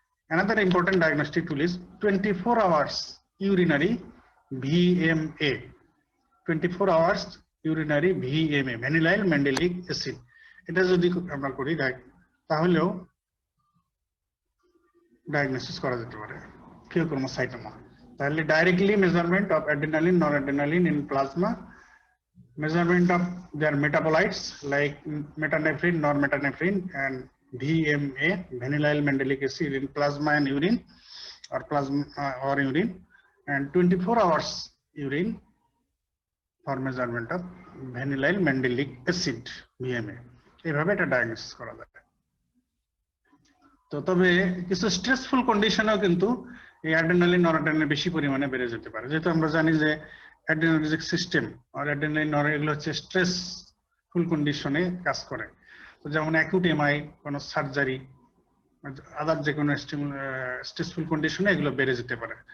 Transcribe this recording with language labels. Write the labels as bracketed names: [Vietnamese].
[English] Another important diagnostic tool is 24 hours urinary VMA, [Bangla] 24 hours urinary VMA, ভ্যানিলাইল mandelic acid, এটা যদি আমরা করি তাহলেও ডায়াগনোসিস করা যেতে পারে ফিউক্রোমোসাইটোমা। [English] তাহলে directly measurement of adrenaline noradrenaline in plasma, measurement of their metabolites like metanephrine, normetanephrine and VMA, vanillyl mandelic acid in plasma and urine or plasma or urine, and 24 hours urine for measurement of vanillyl mandelic acid VMA [Bangla] এইভাবে এটা diagnosis করা যায়। তো তবে কিছু stressful কন্ডিশনেও কিন্তু এই adrenaline noradrenaline বেশি পরিমাণে বেড়ে যেতে পারে, যেহেতু আমরা জানি যে অ্যাড্রেনার্জিক সিস্টেম আর অ্যাড্রেনালিন নর এগুলো হচ্ছে স্ট্রেসফুল কন্ডিশনে কাজ করে। তো যেমন অ্যাকুট এমআই, কোনো সার্জারি, আদার যে কোনো স্ট্রেসফুল কন্ডিশনে এগুলো বেড়ে যেতে পারে।